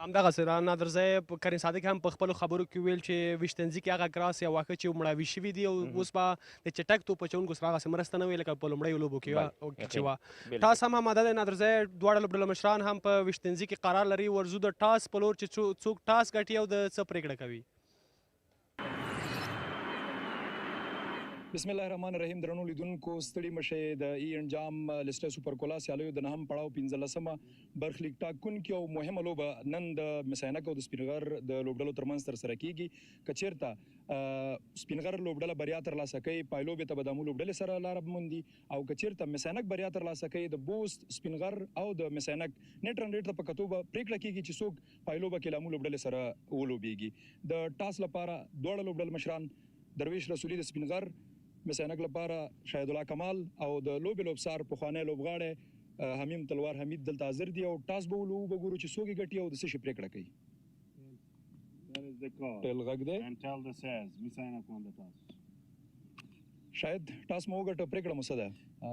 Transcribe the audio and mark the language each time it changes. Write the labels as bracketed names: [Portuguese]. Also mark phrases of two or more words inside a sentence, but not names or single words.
[Pashto] همدغسې را نادرزی کریم صادق هم په خپلو خبرو کې ویل چې ویشتنځي کې هغه ګراس یا واښه چې مړاوي شوي دي او اوس به د چټک توپ اچوونکو سره هغسې مرسته نه وي لکه په لومړیو لوبو کې چې وه ټاس هم اماده دی نادرزی دواړه لوبډلو مشران هم په ویشتنځي کې قرار لري ورزو د ټاس په لور چې څوک ټاس ګټي او د څه پرېکړه کوي [Arabic] بسم الله الرحمن الرحیم [Pashto] درنو لیدونکو ستړي مشئ د انجام لیسټر سوپر کولا سیالیو د نهم پړاو 15مه برخلیک ټاکونکې او مهمه لوبه نن د میس-E-AINAK او د سپینغر د لوبډلو ترمنځ ترسره کیږي که چیرته سپینغر لوبډله بریا ترلاسه کوي پایلوبې ته به د همو لوبډلې سره لاره موندي او که چیرته میس-E-AINAK بریا ترلاسه کوي د بوست سپینغر او د میس-E-AINAK [English] net run rate [Pashto] ته په کتو به پرېکړه کیږي چې څوک پایلوبه کې له همو لوبډلې سره ولوبیږي د ټاس لپاره دواړه لوبډل مشران درویش رسولي د سپینغر میس-E-AINAK لپاره شاهد الله کمال او د لوبې لوبسار پخوانی لوبغاړی حمیم تلوار حمید دلته حاضر دي او ټاس به وګورو چې څوک یې ګټي او د څه شي پرېکړه کوي ټیل غږ دی شاید ټاس مو وګټه پرېکړه مو څه ده